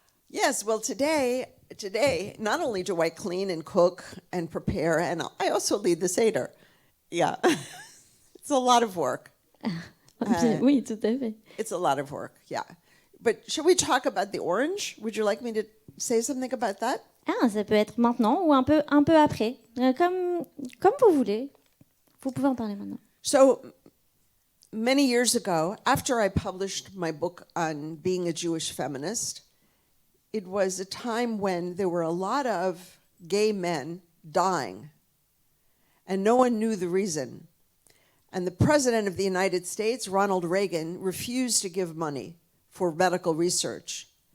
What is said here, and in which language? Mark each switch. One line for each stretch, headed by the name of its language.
English: Yes, well, today, not only do I clean and cook and prepare, and I also lead the Seder. Yeah, it's a lot of work.
French: Oui, tout à fait.
English: It's a lot of work, yeah. But should we talk about the orange? Would you like me to say something about that?
French: Ah, ça peut être maintenant ou un peu après. Comme vous voulez. Vous pouvez en parler maintenant.
English: So, many years ago, after I published my book on being a Jewish feminist, it was a time when there were a lot of gay men dying, and no one knew the reason. And the President of the United States, Ronald Reagan, refused to give money for medical research.